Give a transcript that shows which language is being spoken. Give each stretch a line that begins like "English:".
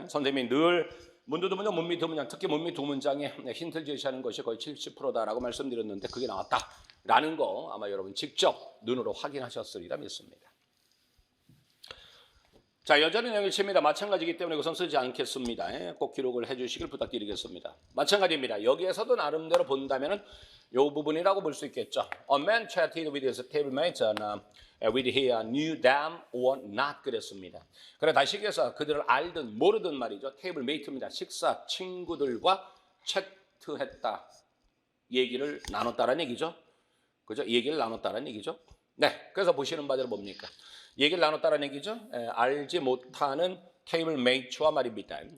Korean: 선생님이 늘 문두 두 문장, 문미 두 문장, 특히 문미 두 문장에 힌트를 제시하는 것이 거의 70%다라고 말씀드렸는데 그게 나왔다라는 거 아마 여러분 직접 눈으로 확인하셨으리라 믿습니다. 자, 여전히 내용일치입니다. 마찬가지이기 때문에 우선 쓰지 않겠습니다. 꼭 기록을 해주시길 부탁드리겠습니다. 마찬가지입니다. 여기에서도 나름대로 본다면은 이 부분이라고 볼 수 있겠죠.
English: A man chatted with his table mate with he knew them or not
Korean: 그랬습니다. 그래 다시 얘기해서 그들을 알든 모르든 말이죠. 테이블 메이트입니다. 식사 친구들과 채트했다. 얘기를 나눴다라는 얘기죠. 그죠? 얘기를 나눴다라는 얘기죠. 그래서 보시는 바대로 뭡니까? 얘기를 나눴다라는 얘기죠. 알지 못하는 테이블 메이트와 말입니다.